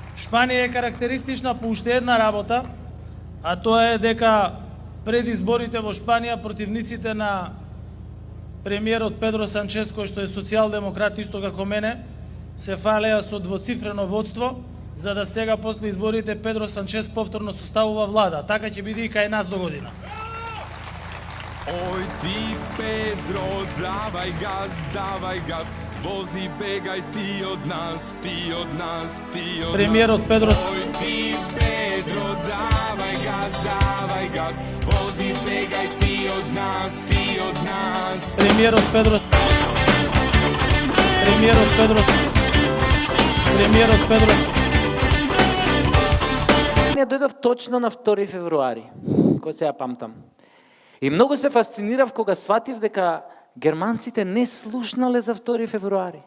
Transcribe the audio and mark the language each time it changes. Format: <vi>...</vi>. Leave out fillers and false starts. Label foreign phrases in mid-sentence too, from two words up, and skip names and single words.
<mk>Шпанија е карактеристична по уште една работа, а тоа е дека пред изборите во Шпанија противниците на премиерот Педро Санчес, кој што е социјалдемократ исто како мене, се фалеа со двоцифрено водство, за да сега после изборите Педро Санчес повторно составува влада. Така ќе биде и кај нас до година. Ој ти Педро, давај гас, вози, бегај ти од нас, Премиерот Педро... Ој ти Педро, давај гас, вози, бегај ти од нас, Премиерот Педро... Не дојдов точно на 2 февруари, кој се ја памтам. И многу се фасцинирав кога сватив дека германците не слушнале за 2 февруари.</mk>